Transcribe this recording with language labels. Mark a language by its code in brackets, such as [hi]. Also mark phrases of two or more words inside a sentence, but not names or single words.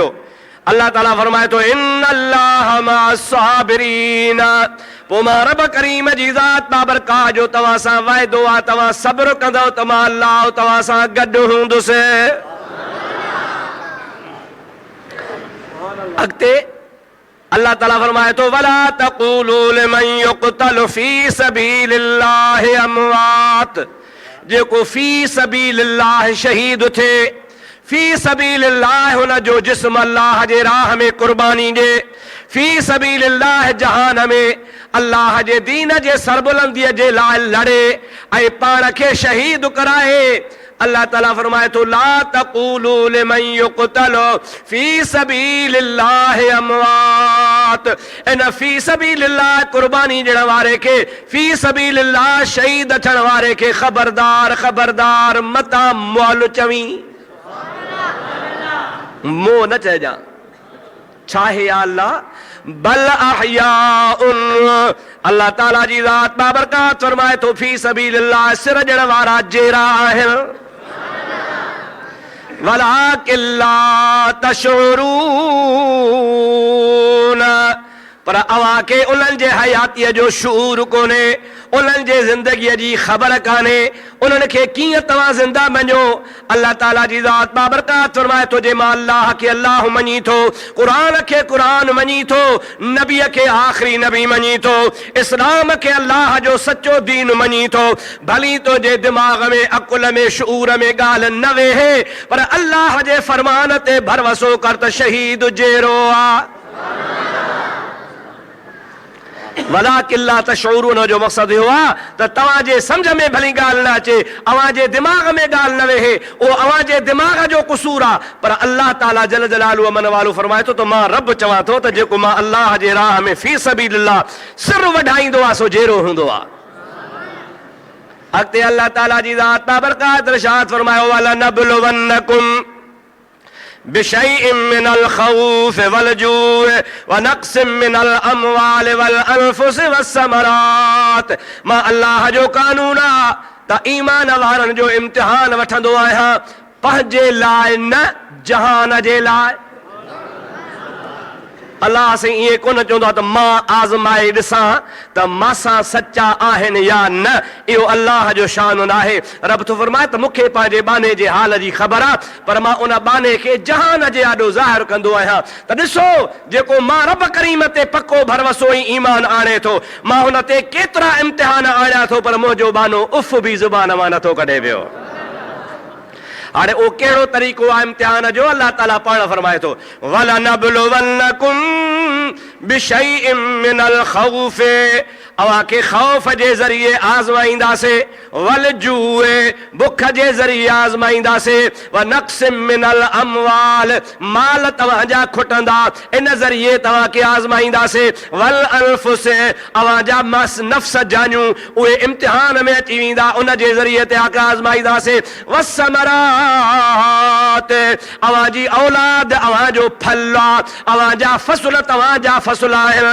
[sd] अल्लाह ताला फरमाए थो [ar] إن الله مع الصابرين. [sd] पोइ मां रब करीम जी ज़ात बाबरकाह जो तव्हां सां वाइदो आहे, तव्हां सब्र कंदव त मां अल्लाह तव्हां सां गॾु हूंदुसि। अॻिते अल्लाह ताला फरमाए तो [ar] ولا تقولوا لمن يقتل في سبيل الله أموات, [sd] जेको [ar] في سبيل الله [sd] शहीद थे, [ar] في سبيل الله [sd] हुन जो जिस्म अल्लाह जे राह में कुर्बानी ॾे, [ar] في سبيل الله [sd] जहान में अल्लाह जे दीन जे सरबुलंदीअ जे लाइ लड़े ऐं पाण खे शहीद कराए। अल्लाह ताला फरमाए तो [ar] لا تقولوا لمن يقتل في سبيل الله أموات, [sd] इन [ar] في سبيل الله [sd] कुर्बानी ॾियण वारे खे, [ar] في سبيل الله [sd] शहीद थियण वारे खे ख़बरदार ख़बरदार मता मुअल चवी, मुंह न चइजां। छा है या अल्लाह, [ar] بل أحياء, [sd] अल्लाह ताला जी ज़ात बाबरकात फरमाए तो [ar] في سبيل الله [sd] सिर ॾियण वारा जेरा आहिनि, [ar] ولكن لا تشعرون, [sd] पर अवां खे उन्हनि जे हयातीअ जो शूर कोन्हे, उन्हनि जे ज़िंदगीअ जी ख़बर कान्हे, उन्हनि खे कीअं तव्हां ज़िंदा मञो। अल्लाह ताला जी ज़ात बाबरकात फरमाए थो जे मां अल्लाह खे अल्लाह मञी थो, क़ुरान खे क़ुरान मञी थो, नबीअ खे आख़िरी नबी मञी थो, इस्लाम खे अल्लाह जो सचो दीन मञी थो, भली तो जे दिमाग़ में अकुल में शऊर में ॻाल्हि न वेहे, पर अल्लाह जे फरमान ते भरवसो कर त शहीद जहिड़ो आ। [ar] ولكن لا تشعرون [sd] जो मक़सद इहो आहे त तव्हां जे सम्झ में भली ॻाल्हि न अचे, अव्हां जे दिमाग़ में ॻाल्हि न वेहे, उहो अव्हां जे दिमाग़ जो क़सूर आहे, पर अल्लाह ताला [ar] جل جلاله [sd] मन वालो फरमाए थो त मां रब चवां थो त जेको मां अल्लाह जे राह में [ar] في سبيل الله [sd] सिर वढाईंदो आहे सो जहिड़ो हूंदो आहे। अॻिते अल्लाह ताला जी ज़ात बाबरकात इरशाद फरमायो [ar] ولنبلونكم بشيء من الخوف والجوع ونقص من الأموال والأنفس والثمرات, [sd] मां अल्लाह जो कानून आहे त ईमान वारनि जो इम्तिहान वठंदो आहियां, पंहिंजे लाइ न जहान जे लाइ। अल्लाह से ये कोन चवंदो आहे त मां आज़माए ॾिसां त मासां सचा आहिनि या न, इहो अल्लाह जो शान आहे। रब थो फरमाए त मूंखे पंहिंजे बाने जे हाल जी ख़बर आहे, पर मां उन बाने खे जहान जे आॾो ज़ाहिर कंदो आहियां त ॾिसो जेको मां रब करीम ते पको भरवसो ई ईमान आणे थो, मां हुन ते केतिरा इम्तिहान आणियां थो, पर मुंहिंजो बानो उफ़ बि ज़ुबान मां नथो कढे वियो। हाणे उहो कहिड़ो तरीक़ो आहे इम्तिहान जो, अल्लाह ताला पाण फरमाए थो [ar] ولنبلونكم بشيء من الخوف, [sd] अव्हां खे खौफ जे ज़रिए आज़माईंदासीं, [ar] والجوع [sd] बुख जे ज़रिए आज़माईंदासीं, [ar] ونقص من الأموال [sd] माल तव्हांजा खुटंदा इन ज़रिए तव्हां खे आज़माईंदासीं, [ar] والأنفس [sd] अव्हां जा नफ़्स जानियूं उहे इम्तिहान में अची वेंदा, उन जे ज़रिए ते आज़माईंदासीं, वस्समरात अव्हां जी औलाद अव्हां जो फल आहे, अव्हां जा फ़सुल तव्हांजा फ़सुल आहिनि।